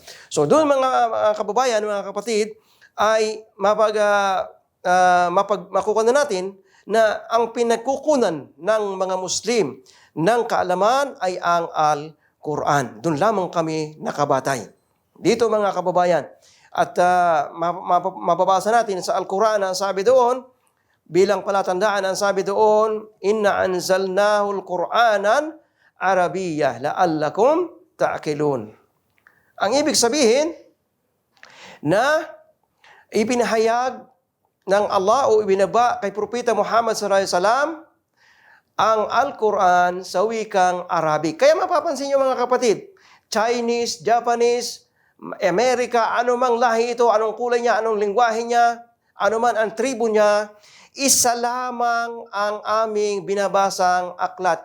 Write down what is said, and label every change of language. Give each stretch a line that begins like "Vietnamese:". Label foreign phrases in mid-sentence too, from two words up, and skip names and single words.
Filipino: So doon mga kababayan, mga kapatid, ay makukuha na natin na ang pinagkukunan ng mga Muslim ng kaalaman ay ang Al-Quran. Doon lamang kami nakabatay. Dito mga kababayan, at mababasa natin sa Al-Quran ang sabi doon, bilang palatandaan ang sabi doon,
Arabic: إنا أنزلناه قرآنا عربيا لعلكم تعقلون.
Filipino: Ang ibig sabihin na ipinahayag ng Allah o ibinaba kay Propeta Muhammad
Arabic: صلى الله عليه وسلم
Filipino: ang Al-Quran sa wikang Arabic. Kaya mapapansin niyo mga kapatid, Chinese, Japanese, Amerika, anumang lahi ito, anong kulay niya, anong lingwahe niya, anuman ang tribo niya, isa lamang ang aming binabasang aklat.